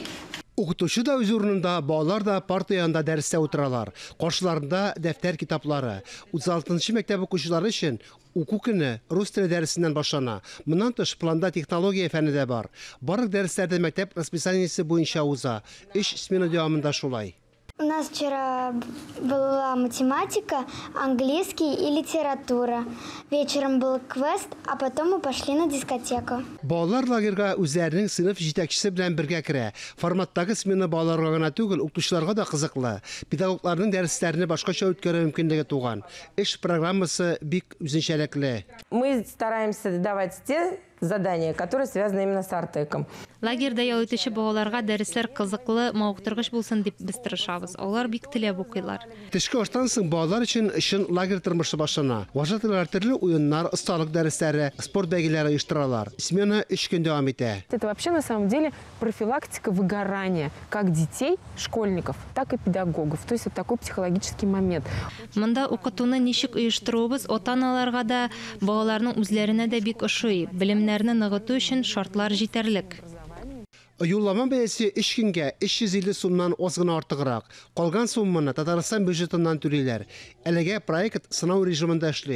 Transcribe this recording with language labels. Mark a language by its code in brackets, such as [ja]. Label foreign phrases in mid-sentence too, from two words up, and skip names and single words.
[tt] Укытучы да үз урынында, балалар да парта янында дәрестә утыралар. Каршыларында дәфтәр китаплары. 36-нчы мәктәп укучылары өчен уку көне рус теле дәресеннән башлана. Моннан тыш планда технология фәне дә бар. Барлык дәресләрдә мәктәп расписаниесе буенча уза. 3 смена дәвамында шулай. [ru] У нас вчера была математика, английский и литература. Вечером был квест, а потом мы пошли на дискотеку. [tt] Балалар лагерга үзләренең сыйныф җитәкчесе белән бергә керә. Форматтагы смена балаларга гына түгел, укытучыларга да кызыклы. Педагогларның дәресләрне башкача үткәрү мөмкинлеге туган. Эш программасы бик үзенчәлекле. [ru] Мы стараемся давать те задания, которые связаны именно с Артеком. [tt] Лагерьда ял итүче балаларга дәресләр кызыклы, мавыктыргыч булсын дип без тырышабыз. Алар бик теләп укыйлар. Төшке аштан соң балалар өчен лагерь тормышы башлана. Вожатыйлар төрле уеннар, осталык дәресләре, спорт бәйгеләре оештыралар. Смена 3 көн дәвам итә. [ru] Это вообще на самом деле профилактика выгорания как детей, школьников, так и педагогов. То есть это такой психологический момент. [tt] Монда укытуны ничек оештырабыз, ата-аналарга да, балаларның үзләренә дә бик ошый. Белемнәрне ныгыту өчен шартлар җитәрлек. Юллама бәясе 3 көнгә 350 сумнан аз гына артыграк. Калган сумманы Татарстан бюджетыннан түлиләр. Әлегә проект сынау режимында эшли.